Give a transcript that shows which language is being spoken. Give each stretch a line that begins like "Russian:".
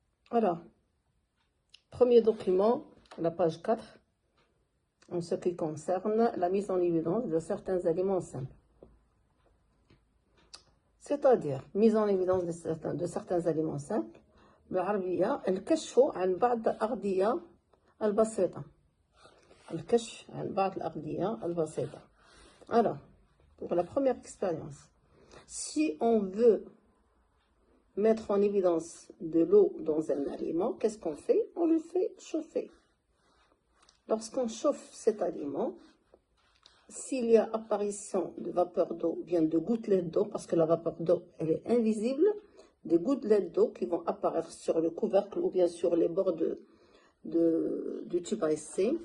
French: Alors, premier document, la page 4, en ce qui concerne la mise en évidence de certains aliments simples. C'est-à-dire, mise en évidence de certains aliments simples,
Arabic: بالعربية الكشف عن بعض الأغذية البسيطة. الكشف عن بعض الأغذية البسيطة.
French: Alors, pour la première expérience, si on veut mettre en évidence de l'eau dans un aliment, qu'est-ce qu'on fait? On le fait chauffer. Lorsqu'on chauffe cet aliment, s'il y a apparition de vapeur d'eau, bien de gouttelettes d'eau, parce que la vapeur d'eau, elle est invisible, des gouttelettes d'eau qui vont apparaître sur le couvercle ou bien sur les bords du tube à essai.